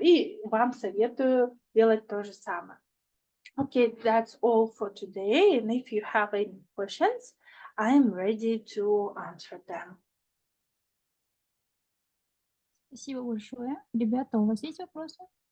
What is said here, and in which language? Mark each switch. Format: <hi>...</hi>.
<ru>И вам советую делать то же самое.</ru> <en>Okay, that's all for today. And if you have any questions, I'm ready to answer them.</en> <ru>Спасибо большое. Ребята, у вас есть вопросы?</ru>